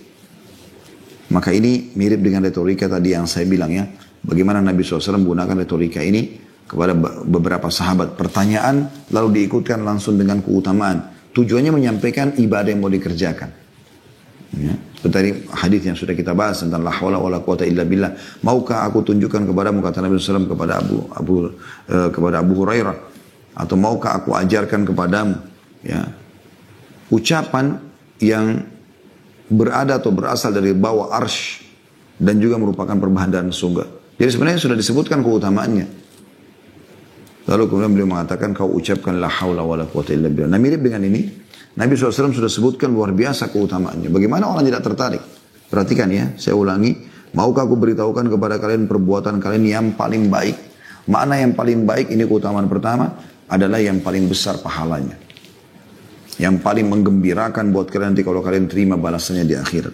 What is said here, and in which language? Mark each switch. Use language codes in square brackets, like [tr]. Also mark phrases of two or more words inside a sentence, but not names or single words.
[id] Maka ini mirip dengan retorika tadi yang saya bilang ya. Bagaimana Nabi SAW menggunakan retorika ini kepada beberapa sahabat. Pertanyaan lalu diikutkan langsung dengan keutamaan. Tujuannya menyampaikan ibadah yang mau dikerjakan. Ya. Seperti hadis yang sudah kita bahas tentang [ar] لا حول ولا قوة إلا بالله. [id] Maukah aku tunjukkan kepadamu, kata Nabi SAW kepada Abu Hurairah, atau maukah aku ajarkan kepadamu ya, ucapan yang berada atau berasal dari bawah arsy dan juga merupakan perbahanan surga. Jadi sebenarnya sudah disebutkan keutamaannya. Lalu kemudian beliau mengatakan, "Kau ucapkan [ar] لا حول ولا قوة إلا بالله." [id] Nah mirip dengan ini, Nabi SAW sudah sebutkan luar biasa keutamaannya. Bagaimana orang tidak tertarik? Perhatikan ya, saya ulangi. "Maukah aku beritahukan kepada kalian perbuatan kalian yang paling baik?" Makna yang paling baik ini keutamaan pertama adalah yang paling besar pahalanya. Yang paling menggembirakan buat kalian nanti kalau kalian terima balasannya di akhirat.